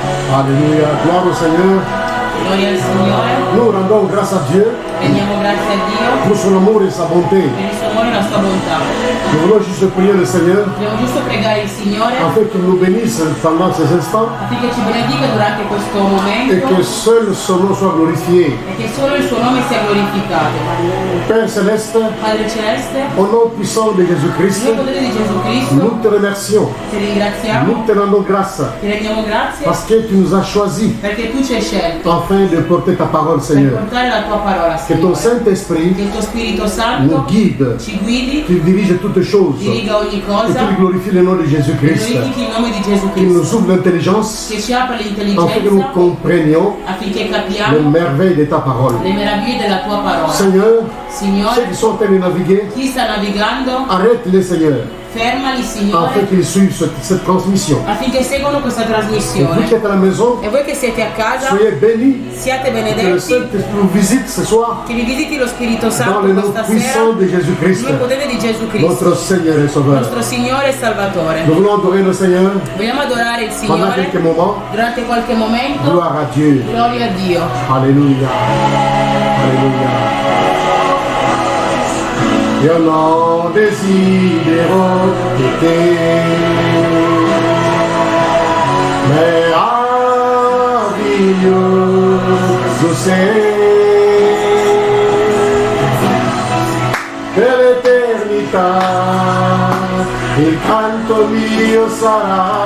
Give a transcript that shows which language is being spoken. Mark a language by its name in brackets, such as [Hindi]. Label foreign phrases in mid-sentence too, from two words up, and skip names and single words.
[French] Alléluia. Gloire au Seigneur. [Italian] Gloria al Signore. [French] Nous rendons grâce à Dieu [Italian] Rendiamo grazie a Dio [French] pour son amour et sa bonté. [Italian] per il suo amore e la sua bontà. [French] Nous voulons juste prier le Seigneur [Italian] Dobbiamo giusto pregare il Signore [French] afin qu'il nous bénisse pendant ces instants [Italian] affinché ci benedica durante questo [French] et [Italian] momento [French] que seul son nom soit glorifié. [Italian] e che solo il suo nome sia glorificato. [French] Père Céleste, [Italian] Padre Celeste, [French] au nom puissant de Jésus-Christ, [Italian] nel potere di Gesù Cristo, [French] nous te remercions. [Italian] ti ringraziamo, [French] Nous te rendons grâce [Italian] ti rendiamo grazie [French] parce que tu nous as choisis [Italian] perché tu ci hai scelto [French] afin de porter ta parole, [Italian] per [French] Seigneur. [Italian] portare la tua parola, [French] Que ton [Italian] Signore. [French] Saint-Esprit [Italian] Che il tuo Spirito [French] nous [Italian] Santo [French] guide, [Italian] ci guidi, [French] qu'il dirige toutes choses [Italian] diriga ogni [French] et [Italian] cosa, [French] qu'il glorifie le nom de Jésus-Christ. [Italian] glorifichi il nome di Gesù [French] Qu'il nous [Italian] Cristo, [French] ouvre l'intelligence [Italian] che ci apra [French] afin que nous [Italian] l'intelligenza [French] comprenions [Italian] affinché [French] les [Italian] capiamo [French] merveilles de ta parole. [Italian] le meraviglie della tua parola. [French] Seigneur, ceux [Italian] Signore, [French] qui sont en train de naviguer, [Italian] chi sta navigando, [French] arrête-les, Seigneur, [Italian] fermali, [French] afin [Italian] Signore, [French] qu'ils suivent cette transmission. [Italian] affinché seguano questa [French] Et vous [Italian] trasmissione. [French] qui êtes à la maison, [Italian] E voi che siete a casa, [French] soyez bénis, [Italian] siate [French] que le [Italian] benedetti, [French] Saint-Esprit vous visite ce soir [Italian] che vi visiti lo Spirito [French] dans [Italian] Santo [French] le nom [Italian] questa [French] puissant [Italian] sera, [French] de Jésus-Christ, [Italian] nel potere di Gesù [French] notre [Italian] Cristo, [French] Seigneur et Sauveur. [Italian] nostro Signore e Salvatore. [French] Nous voulons adorer le Seigneur [Italian] Vogliamo adorare il [French] pendant [Italian] Signore [French] quelques moments. [Italian] durante qualche momento. [French] Gloire à Dieu. [Italian] Gloria a Dio. [French] Alléluia. Alléluia. [Italian] Io non desidero che te meraviglioso sei per l'eternità il canto mio sarà.